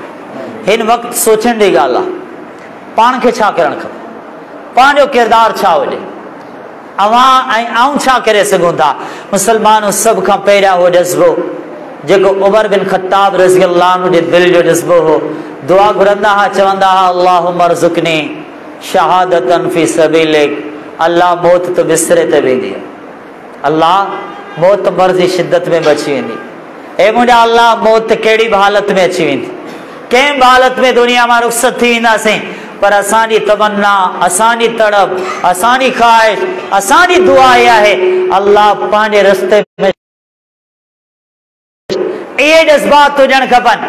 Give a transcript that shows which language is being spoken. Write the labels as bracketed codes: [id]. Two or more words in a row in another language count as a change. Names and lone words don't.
[sd] हिन वक़्तु सोचण जी ॻाल्हि आहे, पाण खे छा करणु खपे, पंहिंजो किरदारु छा हुजे, अवां ऐं आऊं छा करे सघूं था। मुसलमानो, सभ खां पहिरियां उहो जज़्बो जेको उमर बिन ख़त्ताब [ar] رضي الله عنه [sd] जे दिलि जो जज़्बो हो। दुआ घुरंदा हुआ, चवंदा हुआ [ar] اللهم ارزقني شهادة في سبيلك. [sd] अल्लाह मौत तो बिस्तरे ते वेंदी आहे, अल्लाह मौत मर्ज़ जी शिद्दत में बची वेंदी। ए मुंहिंजा अल्लाह, मौत कहिड़ी बि हालत में अची वेंदी, कंहिं बि हालत में दुनिया मां रुख़्सत थी वेंदासीं, पर असांजी तमन्ना, असांजी तड़प, असांजी ख़्वाहिश, असांजी दुआ इहा आहे अल्लाह पंहिंजे रस्ते में इहे जज़्बात हुजण खपनि।